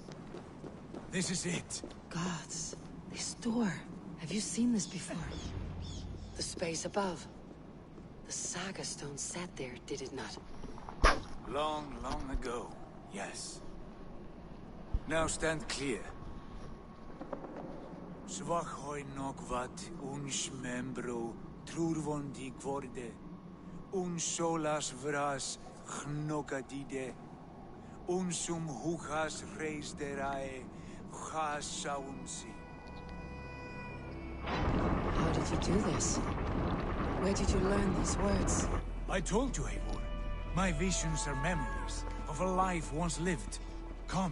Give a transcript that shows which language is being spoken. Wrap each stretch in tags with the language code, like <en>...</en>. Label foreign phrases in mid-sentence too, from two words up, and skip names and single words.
<en>This is it. Gods, this door. Have you seen this before? The space above. The Saga Stone sat there, did it not? Long, long ago, yes. Now stand clear. Svachoi nokvat uns membro trurvon di gvorde, un solas vras gnokadide, unsum huchas reis derae, chas saunsi. How did you do this? Where did you learn these words? I told you, Eivor. My visions are memories of a life once lived. Come.</en>